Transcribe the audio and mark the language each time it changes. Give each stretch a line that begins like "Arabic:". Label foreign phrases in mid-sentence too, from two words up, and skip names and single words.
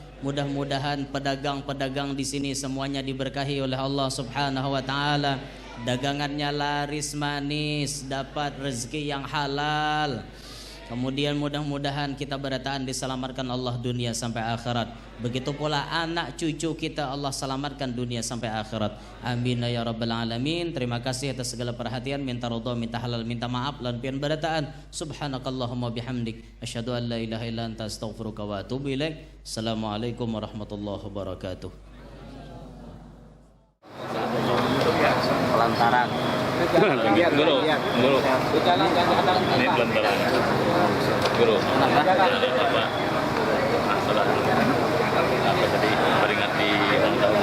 Indonesian: Mudah-mudahan pedagang-pedagang di sini semuanya diberkahi oleh Allah
Arabic: سبحانه وتعالى.
Indonesian: Dagangannya laris manis, dapat rezeki yang halal. Kemudian mudah-mudahan kita berataan diselamatkan Allah dunia sampai akhirat. Begitu pula anak cucu kita Allah selamatkan dunia sampai akhirat.
Arabic: آمين يا رب العالمين.
Indonesian: Terima kasih atas segala perhatian. Minta ridha, minta halal, minta maaf lan
Banjar: pian berataan.
Arabic: سبحانك اللهم بحمدك أشهد أن لا إله إلا أنت أستغفرك وأتوب إليك. السلام عليكم ورحمة الله وبركاته.
Indonesian: Pelantaran. Guru. Ini pelantaran. Guru. Kenapa? Ada apa? Masalah. Apa tadi peringati ulang tahun?